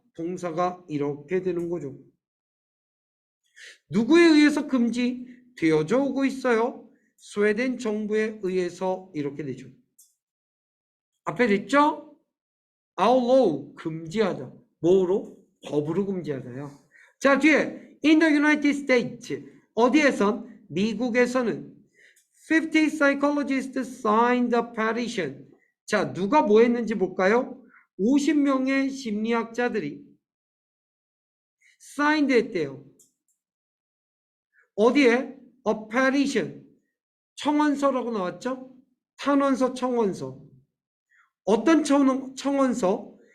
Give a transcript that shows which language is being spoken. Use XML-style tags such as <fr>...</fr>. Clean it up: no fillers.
<ko>동사가 이렇게 되는 거죠. 누구에 의해서 금지되어져 오고 있어요? 스웨덴 정부에 의해서 이렇게 되죠. 앞에 됐죠? outlaw, 금지하다. 뭐로? 법으로 금지하다요. 자, 뒤에</ko> <en>in the United States,</en> <ko>어디에선? 미국에서는</ko> <en>50 psychologists signed a petition.</en> <ko>자, 누가 뭐 했는지 볼까요? 50명의 심리학자들이 signed 했대요. 어디에?</ko> <en>a petition.</en> <ko>청원서라고 나왔죠? 탄원서, 청원서. 어떤 청원서?</ko>